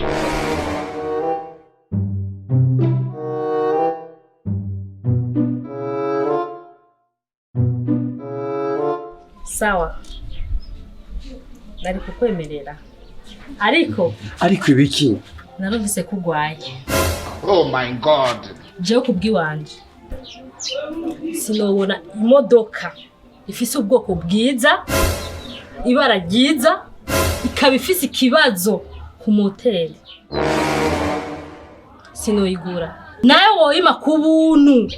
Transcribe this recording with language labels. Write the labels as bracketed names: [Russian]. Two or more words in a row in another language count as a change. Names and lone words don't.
[Rundi] Sawa. Nari kukwemerera. Ariko ibiki? narumvise kugwaye. [English] Oh my God. [Rundi] Je kubwiwanje. Sinobona imodoka ifise ubwoko bwiza, ibara ryiza, ikaba ifise ikibazo ku moteri. Sinoyigura. Nawe woyima kubuntu.